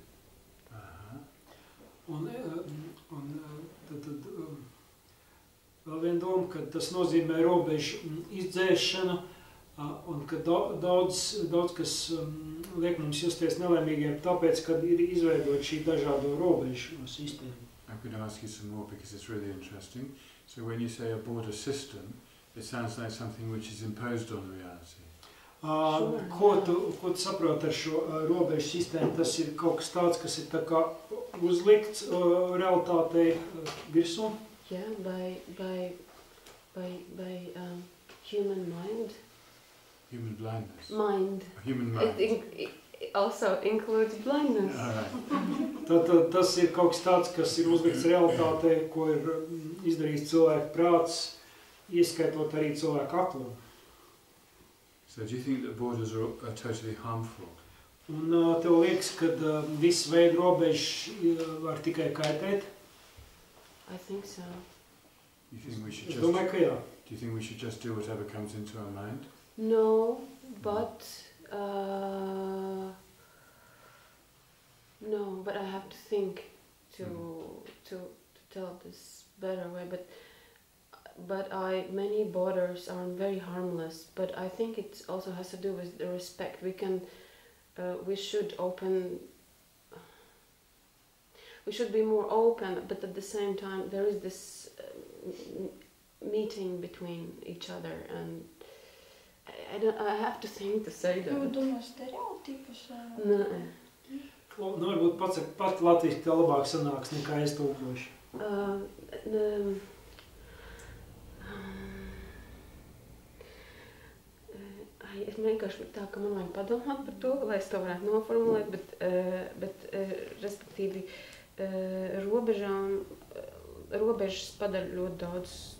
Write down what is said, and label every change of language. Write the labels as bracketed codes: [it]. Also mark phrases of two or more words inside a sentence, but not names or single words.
[lv] Un tad vēl viena doma, ka tas nozīmē robežu izdzēšanu, un ka daudz kas liek mums justies nelaimīgiem, tāpēc, kad ir izveidot šī dažādo robežu sistēmu. [en] I'm going to ask you some more because it's really interesting. So when you say a border system, it sounds like something which is imposed on reality. [lv] Ko tu saproti ar šo robežu sistēmu? Tas ir kaut kas tāds, kas ir tā kā uzlikts realitātei virsū? [en] Yeah, by human mind. Human blindness. Mind. Human mind. It also includes blindness. [lv] Tad tas ir kaut kas tāds, kas ir uzlikts realitātei, ko ir izdarījis cilvēku prāts, ieskaitot arī cilvēku aklumu. [en] So do you think that borders are totally harmful? [lv] Un tev liekas, ka visu veidu robežu var tikai kaitēt? [en] I think so. You think we should [lv] Es [en] just, [lv] domāju, ka jā. [en] do you think we should just do whatever comes into our mind? No, but I have to think to tell this better way. But many borders are very harmless. But I think it also has to do with the respect. We should be more open. But at the same time, there is this meeting between each other, and I have to think to say that. [lv] Jūs domājat stereotipus? Nē. Varbūt pat latviski tā labāk sanāks nekā es tulkošu. Es vienkārši tā, ka man vajag padomāt par to, lai es to varētu noformulēt, bet respektīvi robežas padara ļoti daudz.